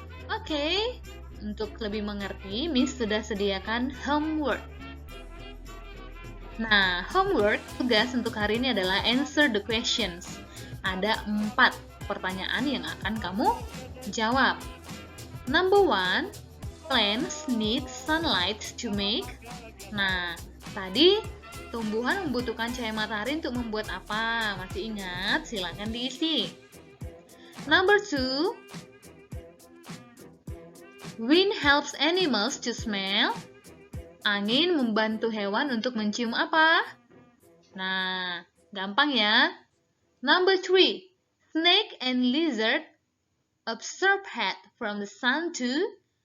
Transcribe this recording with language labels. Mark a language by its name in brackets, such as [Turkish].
[Indonesian] Oke, untuk lebih mengerti, Miss sudah sediakan homework. Nah, homework, tugas untuk hari ini adalah [English] answer the questions. [Indonesian] Ada 4 pertanyaan yang akan kamu jawab. [English] Number 1, plants need sunlight to make. [Indonesian] Nah, tadi tumbuhan membutuhkan cahaya matahari untuk membuat apa? Masih ingat? Silakan diisi. [English] Number 2, wind helps animals to smell. [Indonesian] Angin membantu hewan untuk mencium apa? Nah, gampang ya. [English] Number 3, snake and lizard absorb heat from the sun too.